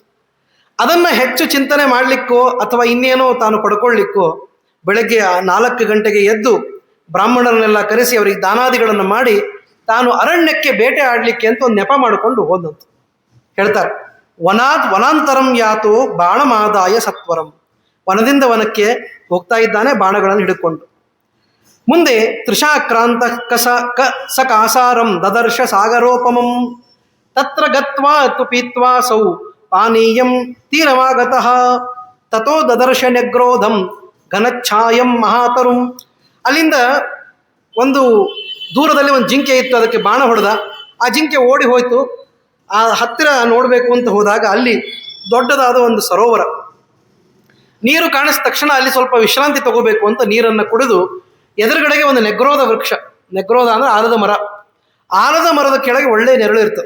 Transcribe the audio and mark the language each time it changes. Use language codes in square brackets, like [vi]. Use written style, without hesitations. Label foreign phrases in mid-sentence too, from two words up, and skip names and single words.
[kn] ಅದನ್ನು ಹೆಚ್ಚು ಚಿಂತನೆ ಮಾಡಲಿಕ್ಕೋ ಅಥವಾ ಇನ್ನೇನೋ ತಾನು ಪಡ್ಕೊಳ್ಳಿಕ್ಕೋ ಬೆಳಗ್ಗೆ 4 ಗಂಟೆಗೆ ಎದ್ದು ಬ್ರಾಹ್ಮಣರನ್ನೆಲ್ಲ ಕರೆಸಿ ಅವರಿಗೆ ದಾನಾದಿಗಳನ್ನು ಮಾಡಿ ತಾನು ಅರಣ್ಯಕ್ಕೆ ಬೇಟೆ ಆಡಲಿಕ್ಕೆ ಅಂತ ಒಂದು ನೆಪ ಮಾಡಿಕೊಂಡು ಹೋದಂತ ಹೇಳ್ತಾರೆ. [sa] वनान्तरं यातो बाणमादाय सत्वरं. [kn] ವನದಿಂದ ವನಕ್ಕೆ ಹೋಗ್ತಾ ಇದ್ದಾನೆ ಬಾಣಗಳನ್ನು ಹಿಡ್ಕೊಂಡು. [sa] ಮುಂದೆ तृषाक्रान्त सकासारं ददर्श सागरोपमं तत्र गत्वा तु पीत्वा सौ पानीयं तीरमागतः तथो ददर्श नेग्रोधं घनच्छायं महातरुं. [kn] ಅಲ್ಲಿಂದ ಒಂದು ದೂರದಲ್ಲಿ ಒಂದು ಜಿಂಕೆ ಇತ್ತು, ಅದಕ್ಕೆ ಬಾಣ ಹೊಡೆದ. ಆ ಜಿಂಕೆ ಓಡಿ ಹೋಯ್ತು. ಆ ಹತ್ತಿರ ನೋಡಬೇಕು ಅಂತ ಹೋದಾಗ ಅಲ್ಲಿ ದೊಡ್ಡದಾದ ಒಂದು ಸರೋವರ, ನೀರು ಕಾಣಿಸಿದ ತಕ್ಷಣ ಅಲ್ಲಿ ಸ್ವಲ್ಪ ವಿಶ್ರಾಂತಿ ತಗೋಬೇಕು ಅಂತ ನೀರನ್ನು ಕುಡಿದು ಎದುರುಗಡೆಗೆ ಒಂದು ನೆಗ್ರೋಧ ವೃಕ್ಷ, ನೆಗ್ರೋಧ ಅಂದರೆ ಆಲದ ಮರ, ಆಲದ ಮರದ ಕೆಳಗೆ ಒಳ್ಳೆಯ ನೆರಳು ಇರ್ತದೆ.